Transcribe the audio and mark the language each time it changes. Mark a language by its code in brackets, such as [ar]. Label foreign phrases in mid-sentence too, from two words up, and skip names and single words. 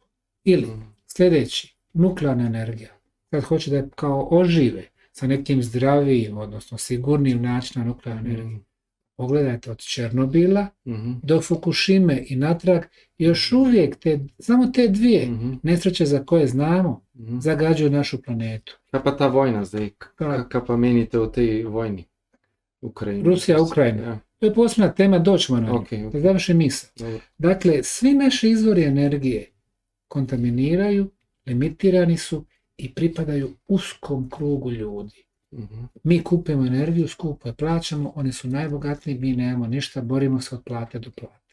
[bs] Ili sljedeći, nuklearna energija. Kad hoće da je kao ožive sa nekim zdravijim, odnosno sigurnijim načinom nuklearne energije. Pogledajte od Černobila do Fukushime i natrag, još uvijek samo te dvije nesreće za koje znamo zagađuju našu planetu. [sl] Kaj pa ta vojna zdaj? Kaj pa menite o tej vojni? Rusija, Ukrajina. Ja. [bs] To je posebna tema, doćemo na nju. Da završim misao. Dakle, svi naši izvori energije kontaminiraju, limitirani su i pripadaju uskom krugu ljudi. Mi kupujemo energiju, skupo je plaćamo, oni su najbogatiji, mi nemamo ništa, borimo se od plate do plate.